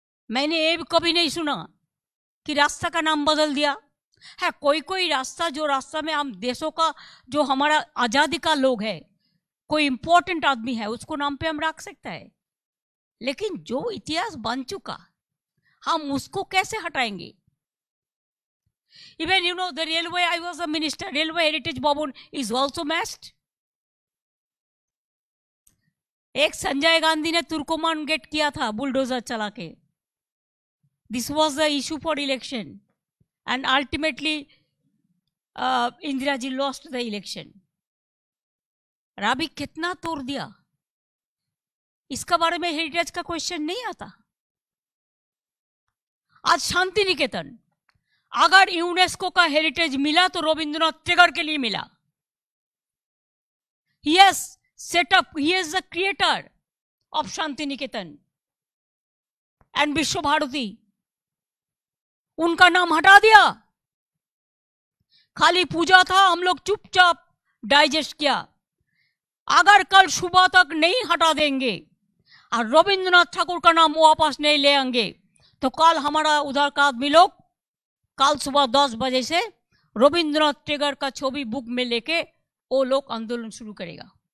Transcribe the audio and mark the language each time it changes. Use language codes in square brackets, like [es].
[hi] मैंने ये भी कभी नहीं सुना कि रास्ता का नाम बदल दिया है। कोई कोई रास्ता, जो रास्ता में हम देशों का, जो हमारा आजादी का लोग है, कोई इंपॉर्टेंट आदमी है, उसको नाम पे हम रख सकते हैं, लेकिन जो इतिहास बन चुका हम उसको कैसे हटाएंगे? [en] Even the railway, I was a minister, railway heritage bhavan is also messed. [hi] एक संजय गांधी ने तुर्कोमान गेट किया था बुलडोजर चला के। [en] This was the issue for election, and ultimately Indira ji lost the election. [hi] राबी कितना तोड़ दिया, इसका बारे में हेरिटेज का क्वेश्चन नहीं आता। आज शांति निकेतन, अगर यूनेस्को का हेरिटेज मिला तो रविंद्रनाथ टैगोर के लिए मिला। [en] He has set up, he is the creator of Shantiniketan and Visva Bharati. [hi] उनका नाम हटा दिया, खाली पूजा था, हम लोग चुपचाप डाइजेस्ट किया। अगर कल सुबह तक नहीं हटा देंगे और रविंद्रनाथ ठाकुर का नाम वापस नहीं ले आएंगे तो कल हमारा उधर का आदमी लोग कल सुबह 10 बजे से रविंद्रनाथ टैगोर का छवि बुक में लेके वो लोग आंदोलन शुरू करेगा।